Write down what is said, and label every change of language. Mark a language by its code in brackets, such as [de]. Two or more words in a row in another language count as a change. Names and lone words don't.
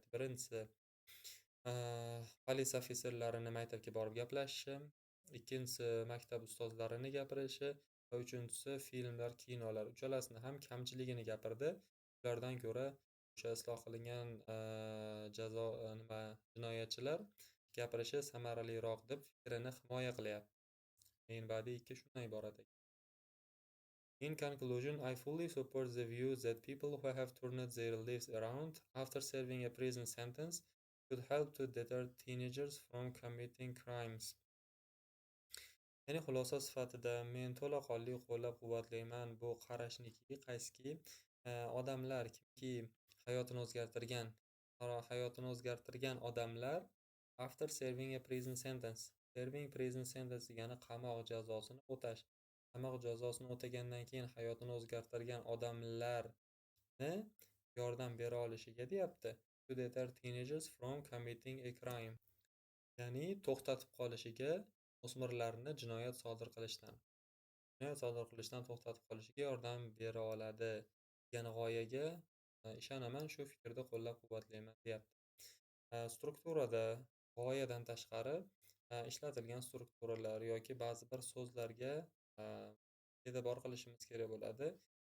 [uz] Birinchisi politsiya ofitserlarini maktabga borib gaplashishi, ikkinchisi maktab ustozlarini gapirishi va uchinchisi filmlar, kinolar. Uchalasini ham kamchiligini gapirdi. Ulardan ko'ra o'sha isloh qilingan jinoyatchilar gapirishi samaraliroq deb fikrini himoya qilyapti. [en] Main body [uz] 2 shundan iborat ekan. [en] In conclusion, I fully support the view that people who have turned their lives around after serving a prison sentence could help to deter teenagers from committing crimes. [uz] Ya'ni xulosa sifatida men to'laqonli qo'llab-quvvatlayman bu qarashniki, qaysiki odamlar kimki hayotini o'zgartirgan odamlar [en] after serving a prison sentence. Serving prison sentence [uz] degani qamoq jazosini o'tash. Qamoq jazosini o'tagandan keyin hayotini o'zgartirgan odamlarni yordam bera olishiga deyapti. [en] To deter teenagers from committing a crime. [uz] Ya'ni to'xtatib qolishiga o'smirlarni jinoyat sodir qilishdan to'xtatib qolishiga yordam bera oladi degan g'oyaga ishonaman, shu fikrni qo'llab-quvvatlayman, deyapti. Strukturada g'oyadan tashqari ishlatilgan strukturalar yoki ba'zi bir so'zlarga e'tibor qilishimiz kerak bo'ladi.